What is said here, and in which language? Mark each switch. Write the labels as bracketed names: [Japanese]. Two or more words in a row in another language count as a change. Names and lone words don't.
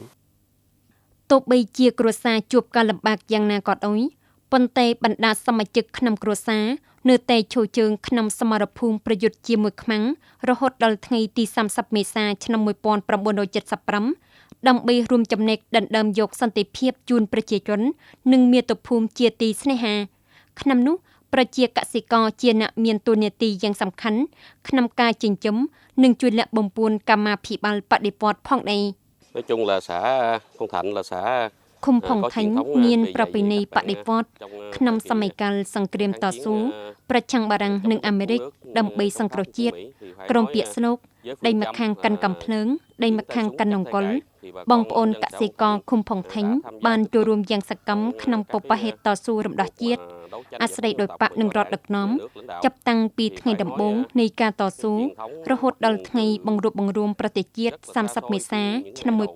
[Khmer] ទោះបីជាគ្រួសារជួបការលំបាកយ៉ាងណាក៏ដោយប៉ុន្តែបណ្ដាសមាជិកក្នុងគ្រួសារនៅតែឈរជើងក្នុងសមរភូមិប្រយុទ្ធជាមួយខ្មាំងរហូតដល់ថ្ងៃទី30មេសាឆ្នាំ1975ដើម្បីរួមចំណែកដណ្ដើមយកសន្តិភាពជូនប្រជាជននិងមាតុភូមិជាទីស្នេហាឆ្នាំនោះប្រជាកសិករជាអ្នកមានតួនាទីយ៉ាងសំខាន់ក្នុងការចិញ្ចឹមនិងជួយលាក់បំពួនកម្មាភិបាលបដិវត្តន៍ផងដែរ [Vietnamese] nói chung là xã Phong Thạnh là xã [Khmer] ឃុំផុងថៃមានប្រពៃណីបដិវត្តន៍ក្នុងសម័យកាលសង្គ្រាមតស៊ូប្រឆាំងបារាំងនិងអាមេរិកដើម្បីសង្គ្រោះជាតិក្រុមពាក្យស្លោកដៃម្ខាងកាន់កំភ្លើងដៃម្ខាងកាន់នង្គ័លបងប្អូនកសិករឃុំផុងថៃបានចូលរួមយ៉ាងសកម្មក្នុងបបហេតុតស៊ូរំដោះជាតិអាស្រ័យដោយបកនិងរដ្ឋដឹកនាំចាប់តាំងពីថ្ងៃដំបូងនៃការតស៊ូរហូតដល់ថ្ងៃបង្រួបបង្រួមប្រទេសជាតិ30មេសាឆ្នាំ